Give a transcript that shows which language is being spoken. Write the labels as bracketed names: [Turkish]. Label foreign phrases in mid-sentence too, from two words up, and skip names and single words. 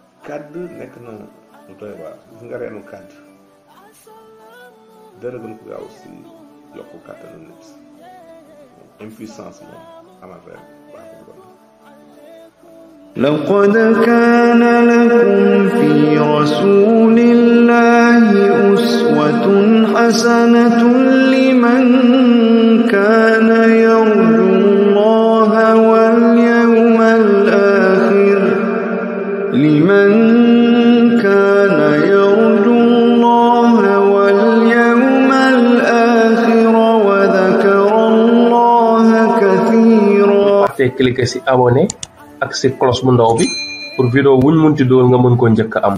[Wolof] kàdd nekk na lu doy waar gis nga reenu kàdd dara gën ko gaaw si yokku kàttanu nit impuissance moom amal reen baaxul bon. [Arabic] لقد كان لكم في رسول الله أسوة حسنة لمن كان يرجو الله واليوم الآخر [Wolof] fàttee cliquer ci abonné ak ci cloche bu ndaw bi [French] pour vidéo [Wolof] wuñ munti dool nga mën ko njëkk am.